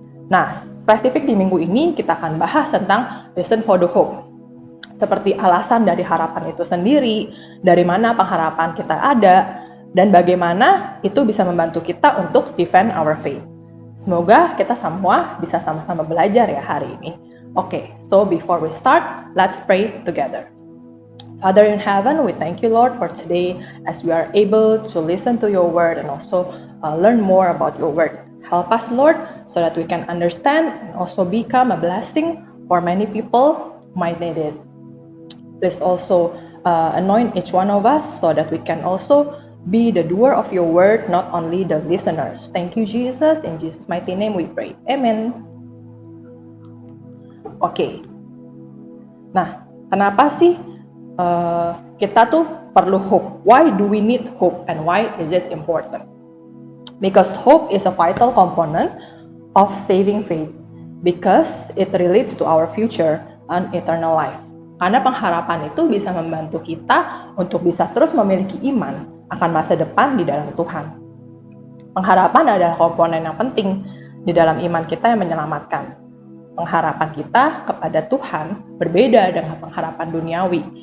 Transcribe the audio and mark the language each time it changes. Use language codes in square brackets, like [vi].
[id] Nah, spesifik di minggu ini kita akan bahas tentang [en] reason for the hope. [id] Seperti alasan dari harapan itu sendiri, dari mana pengharapan kita ada, dan bagaimana itu bisa membantu kita untuk [en] defend our faith. [id] Semoga kita semua bisa sama-sama belajar ya hari ini. [en] Okay, so before we start, let's pray together. Father in heaven, we thank you, Lord, for today as we are able to listen to your word and also learn more about your word. Help us, Lord, so that we can understand and also become a blessing for many people who might need it. Please also anoint each one of us so that we can also be the doer of your word, not only the listeners. Thank you, Jesus. In Jesus' mighty name we pray. Amen. [id] Oke. Nah, kenapa sih kita tuh perlu hope? [en] Why do we need hope and why is it important? Because hope is a vital component of saving faith, because it relates to our future and eternal life. [id] Karena pengharapan itu bisa membantu kita untuk bisa terus memiliki iman akan masa depan di dalam Tuhan. Pengharapan adalah komponen yang penting di dalam iman kita yang menyelamatkan. Pengharapan kita kepada Tuhan berbeda dengan pengharapan duniawi.